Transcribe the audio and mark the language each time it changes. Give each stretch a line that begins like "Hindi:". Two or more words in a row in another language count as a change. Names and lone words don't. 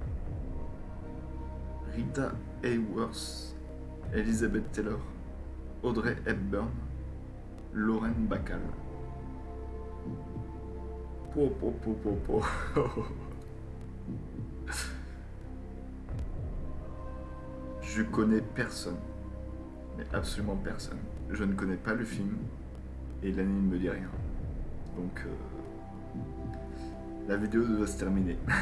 French: Rita Hayworth, Elizabeth Taylor, Audrey Hepburn, Lauren Bacall. Po, po, po, po, po. Je connais personne, mais absolument personne. Je ne connais pas le film et l'année ne me dit rien. Donc la vidéo doit se terminer.